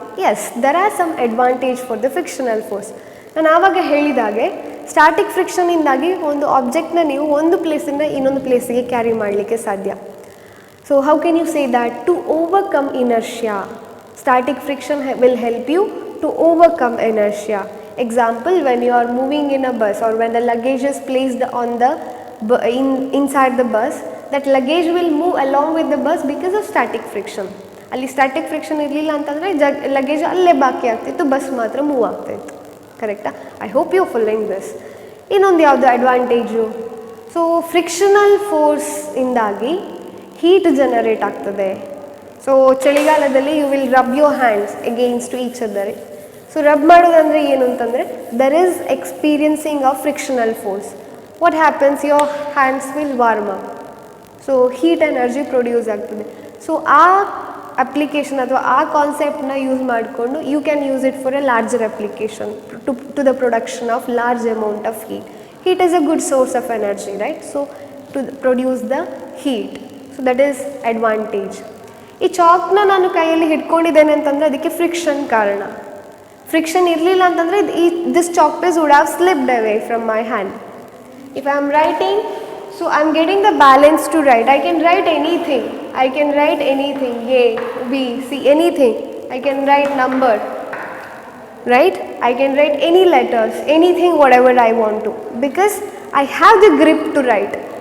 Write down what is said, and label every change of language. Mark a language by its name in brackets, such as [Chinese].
[English] Yes, there are some advantage for the frictional force. [Kannada] ನಾನು ಆವಾಗ ಹೇಳಿದಾಗೆ ಸ್ಟಾಟಿಕ್ ಫ್ರಿಕ್ಷನಿಂದಾಗಿ ಒಂದು ಆಬ್ಜೆಕ್ಟ್ನ ನೀವು ಒಂದು ಪ್ಲೇಸಿಂದ ಇನ್ನೊಂದು ಪ್ಲೇಸಿಗೆ ಕ್ಯಾರಿ ಮಾಡಲಿಕ್ಕೆ ಸಾಧ್ಯ. [English] So how can you say that? To overcome inertia, static friction will help you to overcome inertia. Example, when you are moving in a bus or when the luggage is placed on the inside the bus, that luggage will move along with the bus because of static friction. [Kannada] ಅಲ್ಲಿ static friction ಇರಲಿಲ್ಲ ಅಂತಂದರೆ luggage ಅಲ್ಲೇ ಬಾಕಿ ಆಗ್ತಿತ್ತು, bus ಮಾತ್ರ move ಆಗ್ತಾಯಿತ್ತು. ಕರೆಕ್ಟಾ? [English] I hope you following this. [Kannada] ಇನ್ನೊಂದು ಯಾವುದು advantage? So frictional ಫೋರ್ಸಿಂದಾಗಿ heat generate ಆಗ್ತದೆ. ಸೊ ಚಳಿಗಾಲದಲ್ಲಿ [English] you will rub your hands against to each other [Kannada] so rub ಮಾಡೋದಂದರೆ ಏನು ಅಂತಂದರೆ [English] There is experiencing of frictional force. What happens, your hands will warm up, so heat energy produce ಆಗ್ತದೆ. So [Kannada] ಆ application ಅಥವಾ ಆ ಕಾನ್ಸೆಪ್ಟನ್ನ use ಮಾಡಿಕೊಂಡು [English] You can use it for a larger application to the production of large amount of heat. Heat is a good source of energy, right? So to produce the heat, so that is advantage. [Kannada] ಈ ಚಾಕ್ನ ನಾನು ಕೈಯಲ್ಲಿ ಹಿಡ್ಕೊಂಡಿದ್ದೇನೆ ಅಂತಂದರೆ ಅದಕ್ಕೆ friction ಕಾರಣ. Friction ಇರಲಿಲ್ಲ ಅಂತಂದರೆ [English] This chalk piece would have slipped away from my hand. If I am writing, so I am getting the balance to write. I can write anything. I can write anything, A, B, C, anything. I can write number, right? I can write any letters, anything, whatever I want to, because I have the grip to write.